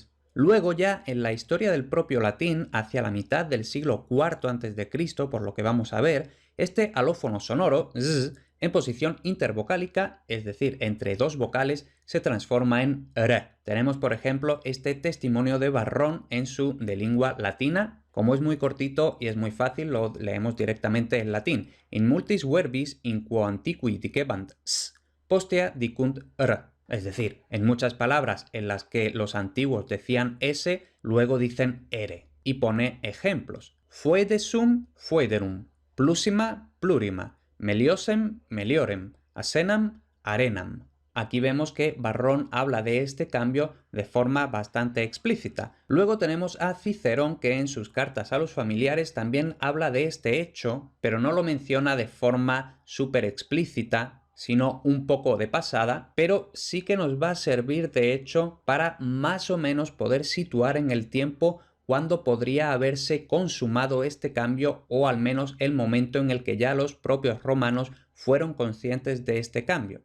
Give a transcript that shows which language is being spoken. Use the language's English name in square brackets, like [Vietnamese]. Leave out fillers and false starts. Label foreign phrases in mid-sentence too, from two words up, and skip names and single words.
[Spanish] Luego ya en la historia del propio latín, hacia la mitad del siglo IV a.C., por lo que vamos a ver, este alófono sonoro Z, en posición intervocálica, es decir, entre dos vocales, se transforma en R. Tenemos, por ejemplo, este testimonio de Varrón en su De Lingua Latina. Como es muy cortito y es muy fácil, lo leemos directamente en latín. [Latin] In multis verbis in quo antiqui dicebant s, postea dicunt R. [Spanish] Es decir, en muchas palabras en las que los antiguos decían S, luego dicen R. Y pone ejemplos. [Latin] Foedesum, foederum. Plusima, plurima. Meliosem, meliorem. Asenam, arenam. [Spanish] Aquí vemos que Varrón habla de este cambio de forma bastante explícita. Luego tenemos a Cicerón, que en sus cartas a los familiares también habla de este hecho, pero no lo menciona de forma súper explícita, sino un poco de pasada, pero sí que nos va a servir de hecho para más o menos poder situar en el tiempo cuándo podría haberse consumado este cambio, o al menos el momento en el que ya los propios romanos fueron conscientes de este cambio.